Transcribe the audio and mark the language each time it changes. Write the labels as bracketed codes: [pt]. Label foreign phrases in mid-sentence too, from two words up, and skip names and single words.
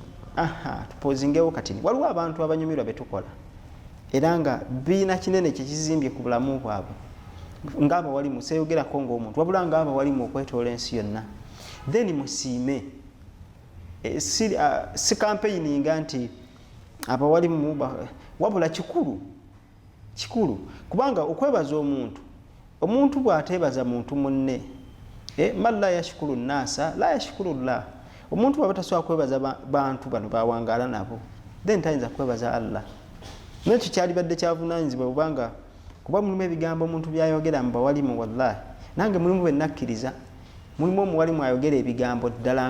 [lg] tupozingewo kati waliwo abantu abanyumirwa betukola era nga biina kinene kyekizimbye ku bulamu bwabwe ngaba wali museyogerako ng'omuntu wabula ngaba wali mu okwetoola ensi yonna then musiime si campaigninga nti abawalimu wabula kikulu kubanga okwebaza omuntu bw'ateebaza muntu munne [ar] من لا يشكر الناس لا يشكر [lg] llah omuntu bw'aba tasobola kwebaza bantu bano bawangaala nabo then tayinza kwebaza Allah nekyo kyalibadde kyavunaanyizibwa kubanga kuba mulimu ebigambo omuntu byayogera mu bawalimu wallahi nange mulimu bwe nakkiriza mulimu omuwalimu ayogera ebigambo ddala